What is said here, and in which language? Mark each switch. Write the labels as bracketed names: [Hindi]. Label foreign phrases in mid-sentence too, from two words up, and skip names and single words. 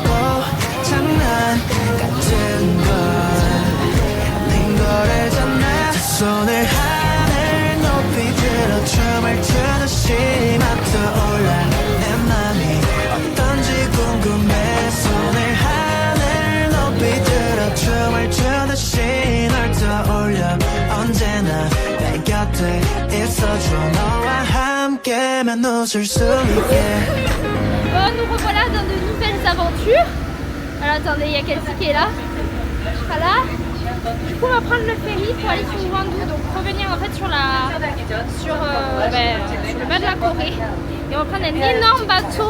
[Korean] 장난 같은 걸 아닌 걸 알잖아 두 손을 하늘 높이 들어 춤을 추듯이 막 떠올라 내 맘이 어떤지 궁금해 손을 하늘 높이 들어 춤을 추듯이 널 떠올려 언제나 내 곁에 있어줘 너와 함께면 웃을 수 있게 [French] Bon, nous revoilà dans de nouvelles aventures. Alors attendez, il y a quelqu'un qui est là. Je serai là. Du coup, on va prendre le ferry pour aller sur Wandu, donc revenir en fait sur le bas de la Corée. Et on va prendre un énorme bateau.